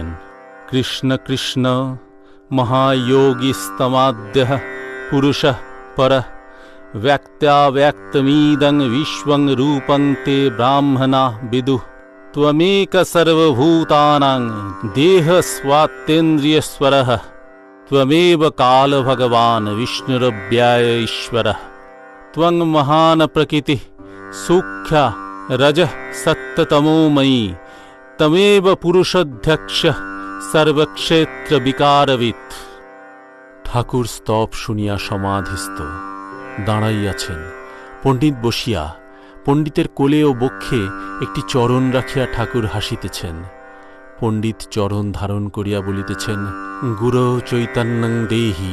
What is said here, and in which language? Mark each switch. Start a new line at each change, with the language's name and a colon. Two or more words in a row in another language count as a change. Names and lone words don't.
Sanskrit: কৃষ্ণ কৃষ্ণ মহাযোগীস্তমাদ্যঃ পুরুষঃ পরঃ ব্যক্ত্যাব্যক্তমিদং বিশ্বং রূপং তে ব্রাহ্মণা বিদুঃ ত্বমেক সর্বভূতানাং দেহ স্বাতেন্দ্রিয়স্বরঃ त्वमेव काल भगवान विष्णुरव्यय ईश्वरः त्वं महान प्रकृति सूक्ष्म रजः सत्ततमोमयी तमेव पुरुषध्यक्ष सर्वक्षेत्र विकारवित्।
Bangla: ঠাকুর স্তব শুনিয়া সমাধিস্থ দাঁড়াইয়াছেন। পণ্ডিত বসিয়া পণ্ডিতের কোলে ও বক্ষে একটি চরণ রাখিয়া ঠাকুর হাসিতেছেন। পণ্ডিত চরণ ধারণ করিয়া বলিতেছেন,
Sanskrit: গুরু চৈতন্যং দেহি।